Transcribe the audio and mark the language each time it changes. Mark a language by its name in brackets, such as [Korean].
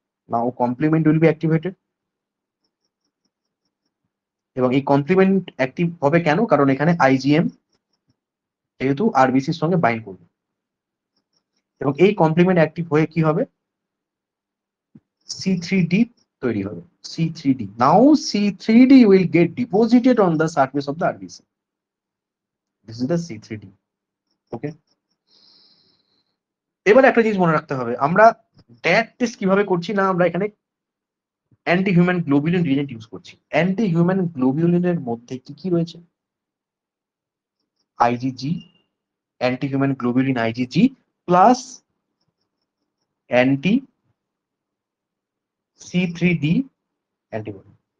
[English] Now complement will be activated. [Bangla] এবং এই complement active হবে কেন? কারণ এখানে আইজিএম যেহেতু আরবিসির সঙ্গে বাইন্ড করবে, এবং এই কমপ্লিমেন্ট অ্যাক্টিভ হয়ে কি হবে? C3D তৈরি হবে। C3D. [English] Now C3D will get deposited on the surface of the RBC. This is the C3D. [Bangla] ওকে, এবার একটা জিনিস মনে রাখতে হবে, আমরা ড্যাট টেস্ট কিভাবে করছি না, আমরা এখানে anti human globulin Regent use করছি। অ্যান্টি হিউম্যান গ্লোবিউলিনের মধ্যে কি কি রয়েছে? [English] IgG, anti human globulin IgG plus anti C3D antibody.